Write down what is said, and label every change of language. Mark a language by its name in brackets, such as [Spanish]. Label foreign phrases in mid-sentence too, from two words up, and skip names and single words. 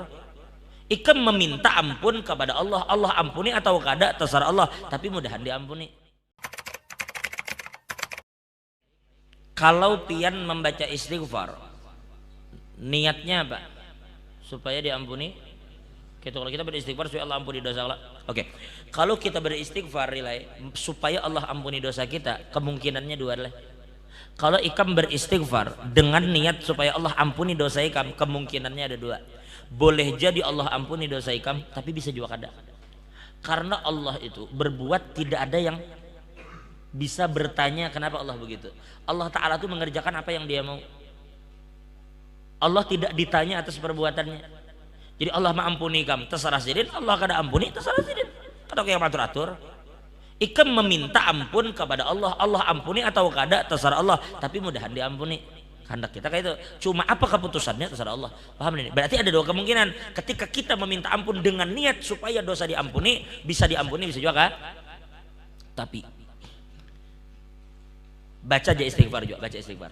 [Banjar] Ikam meminta ampun kepada Allah, Allah ampuni atau kada terserah Allah, tapi mudahan diampuni. Kalau pian membaca istighfar, niatnya apa? [Indonesian] Supaya diampuni. Kalau kita beristighfar supaya Allah ampuni dosa Allah. Oke. Kalau kita beristighfar supaya Allah ampuni dosa kita, kemungkinannya dua adalah. [Banjar] Kalau ikam beristighfar dengan niat supaya Allah ampuni dosa ikam, kemungkinannya ada dua. Boleh jadi Allah ampuni dosa ikam, tapi bisa juga kada. [Indonesian] Karena Allah itu berbuat tidak ada yang bisa bertanya kenapa Allah begitu. Allah Ta'ala itu mengerjakan apa yang dia mau. Allah tidak ditanya atas perbuatannya. [Banjar] Jadi Allah mengampuni kam terserah sidin, Allah kada ampuni terserah sidin. Kada yang atur-atur. Ikam meminta ampun kepada Allah, Allah ampuni atau kada terserah Allah, tapi mudahan diampuni. [Indonesian] Kehendak kita kayak itu. Cuma apa keputusannya terserah Allah. Paham ini? Berarti ada dua kemungkinan. Ketika kita meminta ampun dengan niat supaya dosa diampuni, bisa juga kan? Tapi baca aja istighfar juga, baca istighfar.